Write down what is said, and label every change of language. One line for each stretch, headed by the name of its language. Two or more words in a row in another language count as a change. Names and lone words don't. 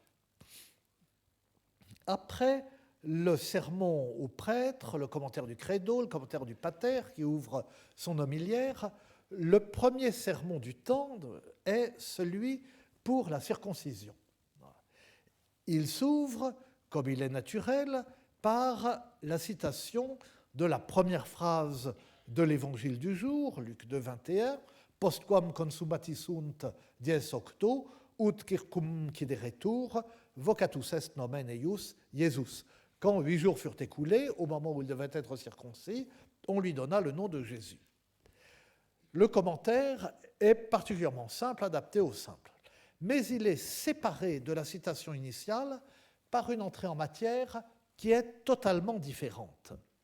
French: Après le sermon au prêtre, le commentaire du credo, le commentaire du pater qui ouvre son homélière, le premier sermon du temps est celui pour la circoncision. Il s'ouvre, comme il est naturel, par la citation de la première phrase de l'évangile du jour, Luc 2, 21, «
Latin: Postquam consumati sunt dies octo, ut circum quideretur, vocatus est nomen eius Iesus ».
French: Quand 8 jours furent écoulés, au moment où il devait être circoncis, on lui donna le nom de Jésus. Le commentaire est particulièrement simple, adapté au simple. Mais il est séparé de la citation initiale par une entrée en matière qui est totalement différente.